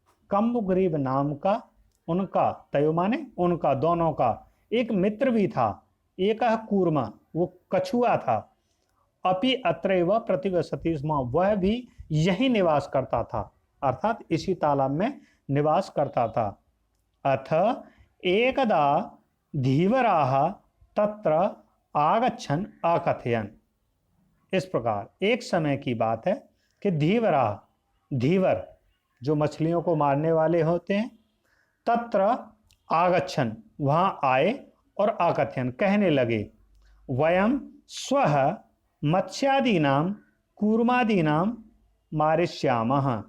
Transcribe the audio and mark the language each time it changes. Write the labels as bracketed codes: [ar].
[hi] कम्मुग्रीव नाम का उनका, तयो माने उनका, दोनों का एक मित्र भी था। एक कूर्मा वो कछुआ था। [sa] अपि अत्रैव प्रतिवसति स्म [hi] वह भी यही निवास करता था, अर्थात इसी तालाब में निवास करता था। [sa] अथ एकदा धीवराः तत्र आगच्छन् अकथयन्। [hi] इस प्रकार एक समय की बात है कि धीवर जो मछलियों को मारने वाले होते हैं, [sa] तत्र आगच्छन् [hi] वहां आए और अकथयन् कहने लगे, [sa] वयम स्वः मत्स्यादीनां कूर्मादीनां मारिष्यामः।